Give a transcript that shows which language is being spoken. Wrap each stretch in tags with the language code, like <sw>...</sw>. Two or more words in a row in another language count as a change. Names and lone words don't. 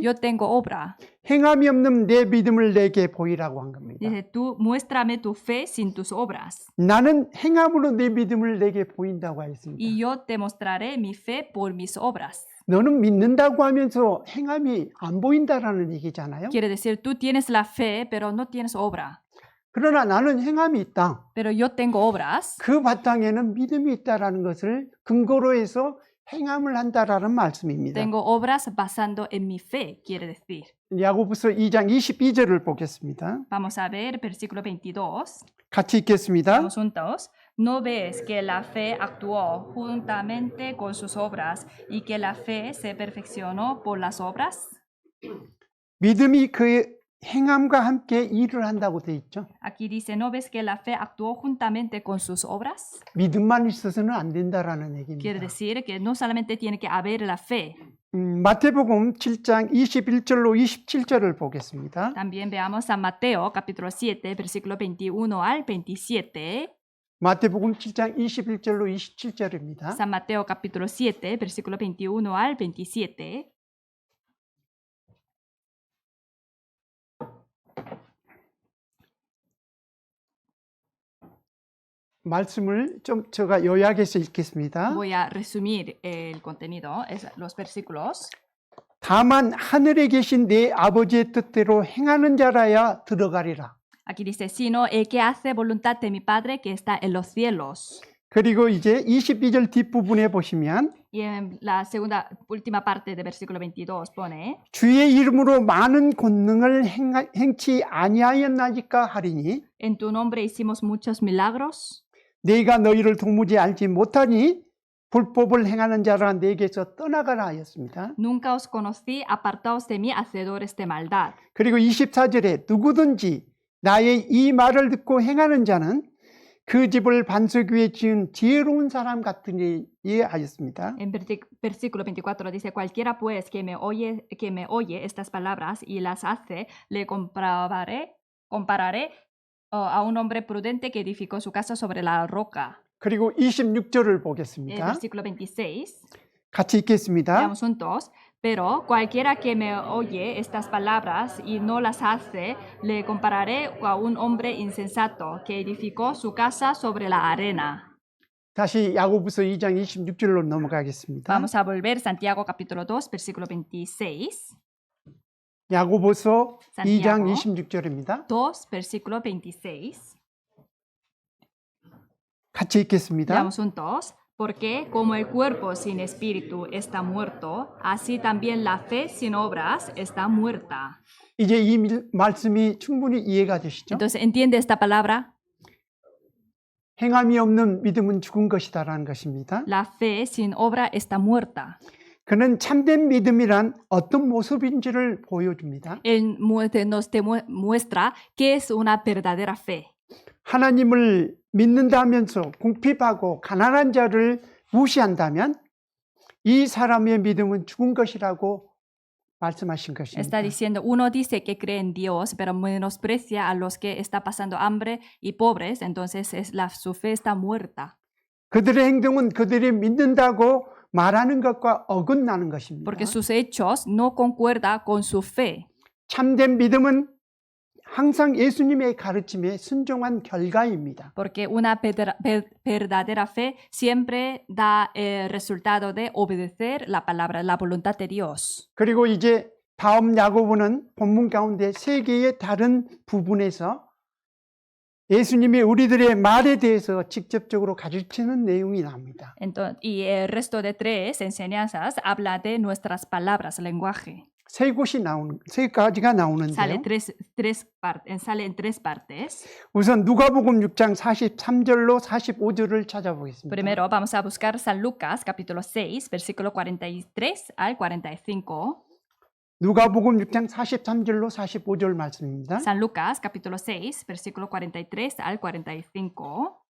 <es>yo tengo obra.</es> <ko>행함이 없는 내 믿음을 내게 보이라고 한 겁니다.</ko> <es>Dice, tú muéstrame tu fe sin tus obras</es> <ko>나는 행함으로 내 믿음을 내게 보인다고 하였습니다.</ko> <es>y yo te mostraré mi fe por mis obras.</es> <ko>너는 믿는다고 하면서 행함이 안 보인다라는 얘기잖아요.</ko> <es>Quiere decir, tú tienes la fe, pero no tienes obra.</es> <ko>그러나 나는 행함이 있다.</ko> <es>Pero yo tengo obras.</es> <ko>그 바탕에는 믿음이 있다라는 것을 근거로 해서 행함을 한다라는 말씀입니다.</ko> <es>Tengo obras basando en mi fe, quiere decir.</es> <ko>야고보서 2장 22절을 보겠습니다.</ko> <es>Vamos a ver versículo 22.</es> <ko>같이 읽겠습니다.</ko> <es>Vamos juntos. ¿No ves que la fe actuó juntamente con sus obras y que la fe se perfeccionó por las obras?</es> <ko>믿음이 그 행함과 함께 일을 한다고 돼 있죠.</ko> <es>Aquí dice, ¿no ves que la fe actuó juntamente con sus obras?</es> <ko>믿음만 있어서는 안 된다라는</ko> <es>Quiere</es> <ko>얘기입니다.</ko> <es>decir que no solamente tiene que haber la fe.</es> <ko>마태복음 7장 21절로 27절을 보겠습니다.</ko> <es>También veamos San Mateo, capítulo 7, versículo 21 al 27.</es> <ko>마태복음 7장 21절로 27절입니다.</ko> <es>San Mateo, capítulo 7, versículo 21 al 27.</es> <ko>말씀을 좀 제가 요약해서 읽겠습니다.</ko> <es>Voy a resumir el contenido, los versículos.</es> <ko>다만 하늘에 계신 내 아버지의 뜻대로 행하는 자라야 들어가리라.</ko> <es>Aquí dice, sino el que hace voluntad de mi Padre que está en los cielos.</es> <ko>그리고 이제 22절 뒷부분에 보시면</ko> <es>Y en la segunda, última parte del versículo 22 pone,</es> <ko>주의 이름으로 많은 권능을 행치 아니하였나이까 하리니</ko> <es>en tu nombre hicimos muchos milagros.</es> <ko>내가 너희를 도무지 알지 못하니 불법을 행하는 자라 내게서 떠나가라 하였습니다.</ko> <es>Nunca os conocí, apartaos de mí, hacedores de maldad.</es> <ko>그리고 24절에 누구든지 나의 이 말을 듣고 행하는 자는 그 집을 반석 위에 지은 지혜로운 사람 같으니 하였습니다.</ko> <es>En versículo 24 dice, cualquiera pues que me oye estas palabras y las hace, le compararé a un hombre prudente que edificó su casa sobre la roca.</es> <ko>그리고 26절을</ko> <es>El</es> <ko>보겠습니다.</ko> <es>versículo 26,</es> <ko>같이 읽겠습니다.</ko> <es>leamos juntos. Pero cualquiera que me oye estas palabras y no las hace, le compararé a un hombre insensato que edificó su casa sobre la arena.</es> <ko>다시 야고보서 2장 26절로 넘어가겠습니다.</ko> <es>Vamos a volver Santiago capítulo 2, versículo 26.</es> <ko>야고보서 2장</ko> <es>Santiago</es> <ko>26절입니다.</ko> <es>2, versículo 26.</es> <ko>같이 읽겠습니다.</ko> <es>Leamos juntos. Porque como el cuerpo sin espíritu está muerto, así también la fe sin obras está muerta.</es> <ko>이제 이 말씀이 충분히 이해가 되시죠?</ko> <es>Entonces, ¿entiende esta palabra?</es> <ko>행함이 없는 믿음은 죽은 것이다라는 것입니다.</ko> <es>La fe sin obra está muerta.</es> <ko>그는 참된 믿음이란 어떤 모습인지를 보여줍니다.</ko> <es>Él nos muestra que es una verdadera fe.</es> <ko>하나님을 믿는다면서 궁핍하고 가난한 자를 무시한다면 이 사람의 믿음은 죽은 것이라고 말씀하신 것입니다.</ko> <es>Está diciendo, uno dice que cree en Dios, pero menosprecia a los que está pasando hambre y pobres, entonces su fe está muerta.</es> <ko>그들의 행동은 그들이 믿는다고 말하는 것과 어긋나는 것입니다.</ko> <es>Porque sus hechos no concuerdan con su fe.</es> <ko>참된 믿음은 항상 예수님의 가르침에 순종한 결과입니다.</ko> <es>Porque una verdadera fe siempre da el resultado de obedecer la palabra, la voluntad de Dios.</es> <ko>그리고 이제 다음 야고보는 본문 가운데 세 개의 다른 부분에서 예수님이 우리들의 말에 대해서 직접적으로 가르치는 내용이 나옵니다.</ko> <es>Entonces, y el resto de tres enseñanzas habla de nuestras palabras, lenguaje.</es> <ko>세 가지가 나오는데요.</ko> <es>Sale en tres partes.</es> <ko>우선 누가복음 6장 43절로 45절을 찾아보겠습니다.</ko> <es>Primero vamos a buscar San Lucas capítulo 6, versículo 43 al 45.</es> <ko>누가복음 6장 43절로 45절 말씀입니다.</ko> <es>San Lucas capítulo 6, versículo 43 al 45.</es>